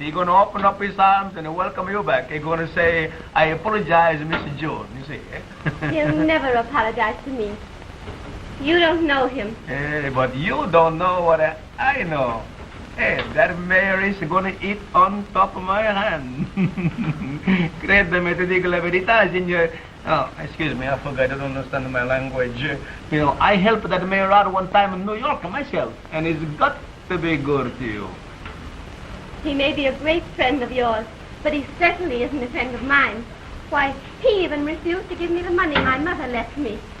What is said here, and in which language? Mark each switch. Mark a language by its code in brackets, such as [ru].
[en] He gonna open up his arms and welcome you back. He gonna say, I apologize, Mr. Jones, you see. Eh? He'll never apologize to me. You don't know him. But you don't know what I know. Hey, that mayor is gonna eat on top of my hand. [it] Credeme, ti dico la verità, signor. [en] Oh, excuse me, I forgot, I don't understand my language. You know, I helped that mayor out one time in New York myself, and it's got to be good to you. He may be a great friend of yours, but he certainly isn't a friend of mine. Why, he even refused to give me the money my mother left me.